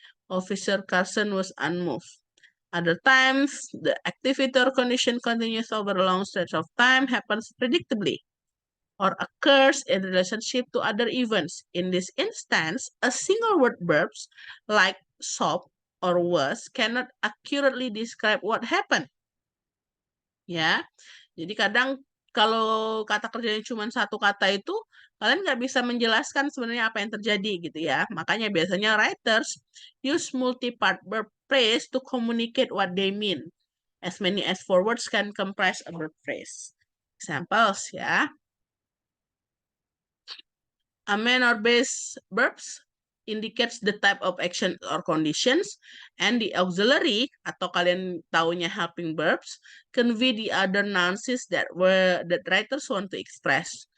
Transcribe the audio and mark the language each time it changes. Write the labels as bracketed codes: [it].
[en] Officer Carson was unmoved. Other times, the activity or condition continues over a long stretch of time, happens predictably, or occurs in relationship to other events. In this instance, a single word verbs like sob or was cannot accurately describe what happened. [id] Ya, jadi kadang kalau kata kerjanya cuma satu kata itu, kalian nggak bisa menjelaskan sebenarnya apa yang terjadi gitu ya. Makanya biasanya [en] writers use multi-part verb phrase to communicate what they mean. As many as four words can comprise a verb phrase. Examples ya. A main or base verbs indicates the type of action or conditions, and the auxiliary [id] atau kalian taunya [en] helping verbs convey the other nouns that writers want to express.